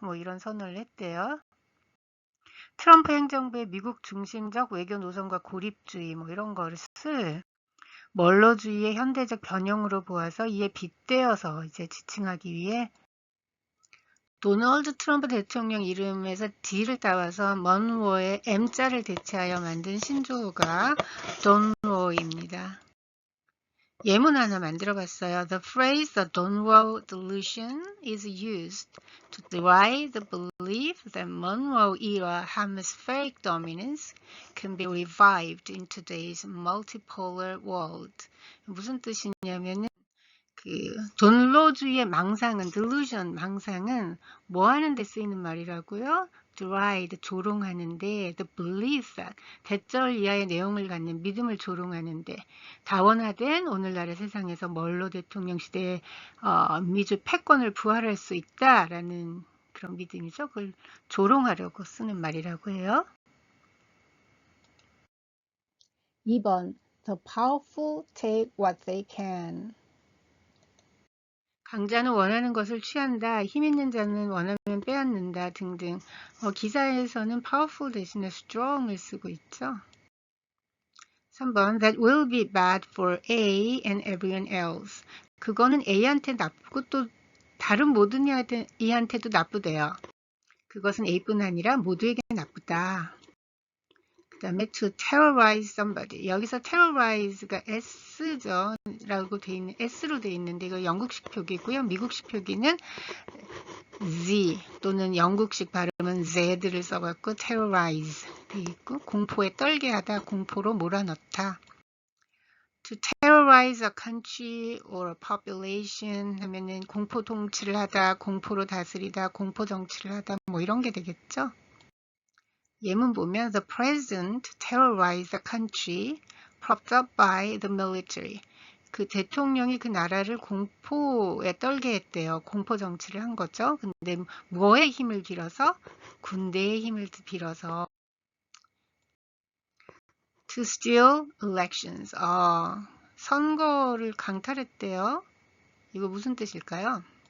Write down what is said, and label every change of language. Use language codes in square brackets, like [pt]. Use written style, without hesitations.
[ko] 뭐 이런 선언을 했대요. 트럼프 행정부의 미국 중심적 외교 노선과 고립주의 뭐 이런 것을 멀로주의의 현대적 변형으로 보아서 이에 빗대어서 이제 지칭하기 위해 도널드 트럼프 대통령 이름에서 D를 따와서 먼로의 M자를 대체하여 만든 신조어가 돈로입니다. 예문 하나 만들어 봤어요. [en] The phrase the Donwell delusion is used to deride the belief that Monroe era hemispheric dominance can be revived in today's multipolar world. [ko] 무슨 뜻이냐면은 돈로주의의 망상은 delusion 망상은 뭐 하는 데 쓰이는 말이라고요? deride 조롱하는데 [en] the belief that [ko] 대절 이하의 내용을 갖는 믿음을 조롱하는데 다원화된 오늘날의 세상에서 먼로 대통령 시대의 미주 패권을 부활할 수 있다라는 그런 믿음이죠. 그걸 조롱하려고 쓰는 말이라고 해요. [en] 2번 The powerful take what they can. [ko] 강자는 원하는 것을 취한다. 힘 있는 자는 원하면 빼앗는다 등등. 기사에서는 powerful 대신에 strong을 쓰고 있죠. [en] 3번 That will be bad for A and everyone else. [ko] 그거는 A한테 나쁘고 또 다른 모든 이한테도 나쁘대요. 그것은 A뿐 아니라 모두에게 나쁘다. 그 다음에 [en] to terrorize somebody. [ko] 여기서 terrorize가 S죠. 라고 돼 있는, S로 돼 있는데 이거 영국식 표기고요. 미국식 표기는 Z 또는 영국식 발음은 Z를 써갖고 terrorize 돼 있고 공포에 떨게 하다, 공포로 몰아넣다. [en] To terrorize a country or a population [ko] 하면은 공포 통치를 하다, 공포로 다스리다, 공포 정치를 하다 뭐 이런 게 되겠죠. 예문 보면 [en] the president terrorized the country propped up by the military. [ko] 그 대통령이 그 나라를 공포에 떨게 했대요. 공포 정치를 한 거죠. 근데 뭐의 힘을 빌어서? 군대의 힘을 빌어서 [en] to steal elections. [ko] 선거를 강탈했대요. 이거 무슨 뜻일까요?